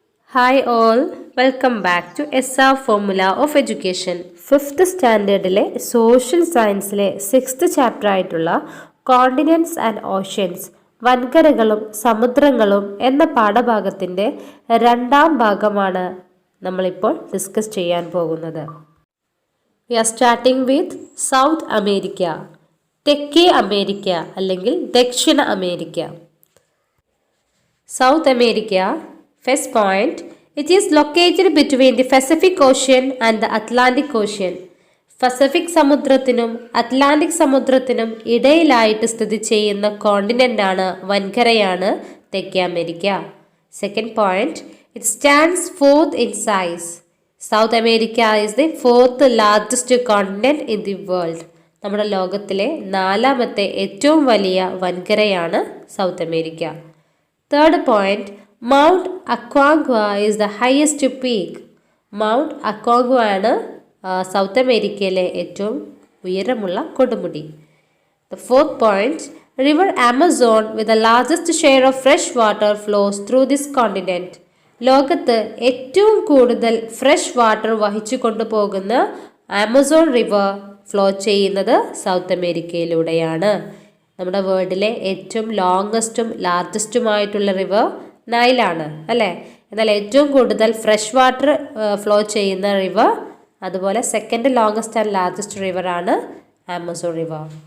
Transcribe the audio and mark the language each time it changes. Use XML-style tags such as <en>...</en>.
<en>Hi all, welcome back to SR Formula of Education.</en> <ml>Fifth സ്റ്റാൻഡേർഡിലെ social സയൻസിലെ sixth chapter ആയിട്ടുള്ള</ml> <en>continents and oceans</en> <ml>വൻകരകളും സമുദ്രങ്ങളും എന്ന പാഠഭാഗത്തിൻ്റെ രണ്ടാം ഭാഗമാണ് നമ്മളിപ്പോൾ discuss ചെയ്യാൻ പോകുന്നത്.</ml> <en>we are starting with South America,</en> <ml>തെക്കേ അമേരിക്ക അല്ലെങ്കിൽ ദക്ഷിണ America.</ml> <en>South America. First point, it is located between the Pacific Ocean and the Atlantic Ocean.</en> <ml>Pacific സമുദ്രത്തിനും Atlantic സമുദ്രത്തിനും ഇടയിലായിട്ട് സ്ഥിതി ചെയ്യുന്ന കോണ്ടിനെൻ്റ് ആണ്, വൻകരയാണ് തെക്കേ America.</ml> <en>Second point, it stands fourth in size. South America is the fourth largest continent in the world.</en> <ml>നമ്മുടെ ലോകത്തിലെ നാലാമത്തെ ഏറ്റവും വലിയ വൻകരയാണ് south America.</ml> <en>Third point, Mount Aconcagua is the highest peak.</en> <ml>Mount അക്കോങ്ക്വ ആണ് സൗത്ത് അമേരിക്കയിലെ ഏറ്റവും ഉയരമുള്ള കൊടുമുടി.</ml> <en>The fourth point, River Amazon with the largest share of fresh water flows through this continent.</en> <ml>ലോകത്ത് ഏറ്റവും കൂടുതൽ ഫ്രഷ് വാട്ടർ വഹിച്ചു കൊണ്ടുപോകുന്ന ആമസോൺ റിവർ ഫ്ലോ ചെയ്യുന്നത് സൗത്ത് അമേരിക്കയിലൂടെയാണ്. നമ്മുടെ വേൾഡിലെ ഏറ്റവും ലോങ്ങസ്റ്റും ലാർജസ്റ്റുമായിട്ടുള്ള റിവർ നൈലാണ് അല്ലേ. എന്നാൽ ഏറ്റവും കൂടുതൽ ഫ്രഷ് വാട്ടർ ഫ്ലോ ചെയ്യുന്ന റിവർ, അതുപോലെ second longest and largest river ആണ് ആമസോൺ റിവർ.</ml>